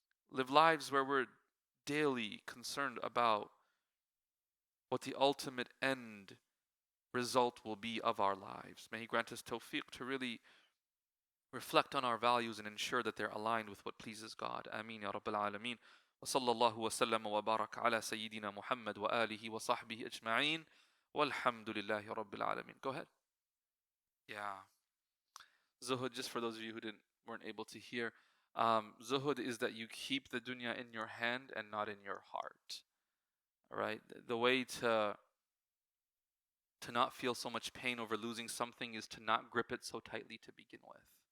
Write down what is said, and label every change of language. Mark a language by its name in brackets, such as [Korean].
[English] Live lives where we're daily concerned about what the ultimate end result will be of our lives. May He grant us tawfiq to really reflect on our values and ensure that they're aligned with what pleases God. Ameen ya Rabbil Alameen. [Arabic] وصلى الله وسلم وبارك على سيدنا محمد وآله وصحبه أجمعين والحمد لله رب العالمين. [English] Go ahead. Yeah. Zuhd, just for those of you who weren't able to hear, Zuhd is that you keep the dunya in your hand and not in your heart. Right? The way to not feel so much pain over losing something is to not grip it so tightly to begin with.